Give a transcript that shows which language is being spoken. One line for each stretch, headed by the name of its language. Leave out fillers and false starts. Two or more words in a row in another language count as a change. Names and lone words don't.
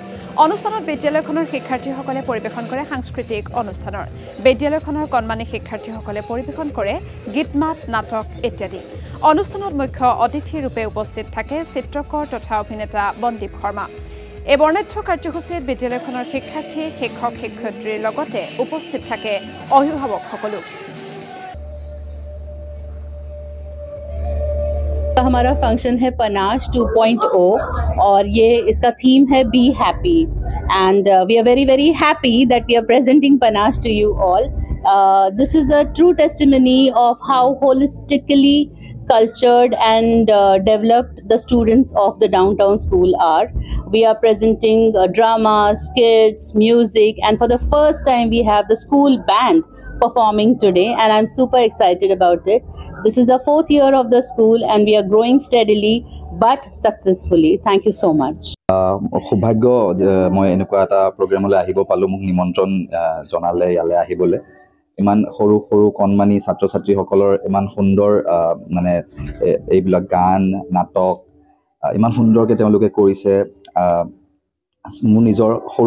Assamese: অনুষ্ঠানত বিদ্যালয়খনৰ শিক্ষাৰ্থীসকলে পৰিৱেশন কৰে সাংস্কৃতিক অনুষ্ঠানৰ বিদ্যালয়খনৰ কণমানি শিক্ষাৰ্থীসকলে পৰিৱেশন কৰে গীত-মাত নাটক ইত্যাদি। অনুষ্ঠানত মুখ্য অতিথি ৰূপে উপস্থিত থাকে চিত্ৰকৰ তথা অভিনেতা বন্দীপ শৰ্মা। এই বৰ্ণাঢ্য কাৰ্যসূচীত বিদ্যালয়খনৰ শিক্ষাৰ্থী শিক্ষক শিক্ষয়িত্ৰীৰ লগতে উপস্থিত থাকে অভিভাৱকসকলো।
Hindi: हमारा फंक्शन है पनाश 2.0 और ये इसका थीम है
English: be happy and we are very very happy that we are presenting Panash to you all. This is a true testimony of how holistically cultured and developed the students of the downtown school are. We are presenting dramas, skits, music, and for the first time we have the school band performing today, and I'm super excited about it. This is the 4th year of the school and we are growing steadily but successfully. Thank you so much.
Assamese: সৌভাগ্য মই এনেকুৱা এটা প্ৰগ্ৰামলৈ আহিব পালো মোক নিমন্ত্ৰণ জনালে ইয়ালে আহিবলে ইমান সৰু সৰু কণমানি ছাত্ৰ ছাত্ৰীসকলৰ ইমান সুন্দৰ মানে এইবিলাক গান নাটক ইমান সুন্দৰকৈ তেওঁলোকে কৰিছে মোৰ নিজৰ সৰু